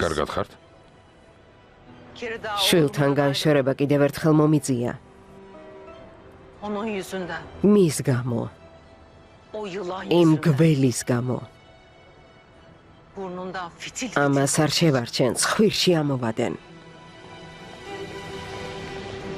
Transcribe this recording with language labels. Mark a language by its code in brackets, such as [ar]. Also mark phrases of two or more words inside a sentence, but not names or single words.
[ka] კარგად ხართ? შვილთან განშორება კიდევ ერთხელ მომიწია. [tr] Onun yüzünden. [ka] მის გამო, [tr] O yılan [ka] იმ [tr] yüzünden. [ka] გველის გამო. [tr] Burnundan fitil [ka] ამას არ შევარჩენ, ცხვირში ამოვადენ.